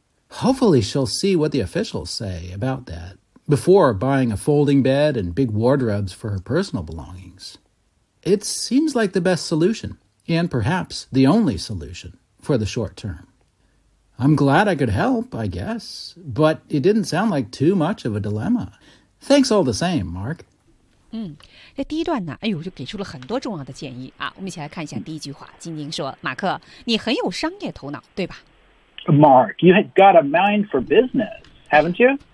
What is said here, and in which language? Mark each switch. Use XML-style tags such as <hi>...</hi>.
<en>Hopefully she'll see what the officials say about that before buying a folding bed and big wardrobes for her personal belongings. It seems like the best solution, and perhaps the only solution. For the short term. I'm glad I could help, I guess, but it didn't sound like too much of a dilemma. Thanks all the same, Mark.</en> <zh>这第一段呢，就给出了很多重要的建议啊。我们一起来看一下第一句话。晶晶说：“马克，你很有商业头脑，对吧</zh> <en>？”Mark, you have got a mind for business, haven't you?</en>